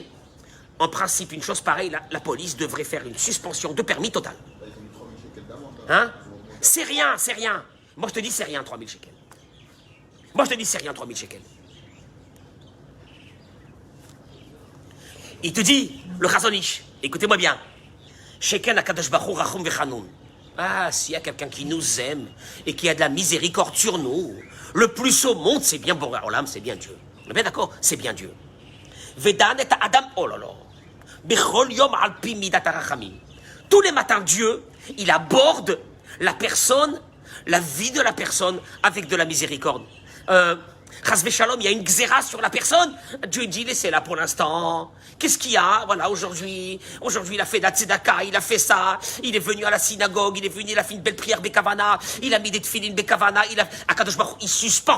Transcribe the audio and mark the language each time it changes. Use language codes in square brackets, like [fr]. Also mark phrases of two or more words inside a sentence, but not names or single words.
[fr] En principe, une chose pareille, la police devrait faire une suspension de permis totale. Hein? C'est rien, c'est rien. Moi, je te dis, c'est rien, 3000 shekels. Moi, je te dis, c'est rien, 3000 shekels. Il te dit, le Chazonish, écoutez-moi bien. [he] שכן הקדוש ברוך הוא רחום וחנון. [fr] Ah, s'il y a quelqu'un qui nous aime et qui a de la miséricorde sur nous, le plus au monde, c'est bien Boré Olam, c'est bien Dieu. On est bien d'accord? C'est bien Dieu. Vedan et Adam, oh là là. [he] בכל יום על פי מדת הרחמים. [fr] Tous les matins, Dieu, il aborde la personne, la vie de la personne avec de la miséricorde. [he] חס ושלום, [fr] il y a une xéra sur la personne. Dieu dit, laissez-la pour l'instant. Qu'est-ce qu'il y a? Voilà, aujourd'hui, il a fait de la tzedaka, il a fait ça, il est venu à la synagogue, il a fait une belle prière Bekavana, il a mis des tefilines Bekavana, [he] הקדוש ברוך, [fr] il suspend.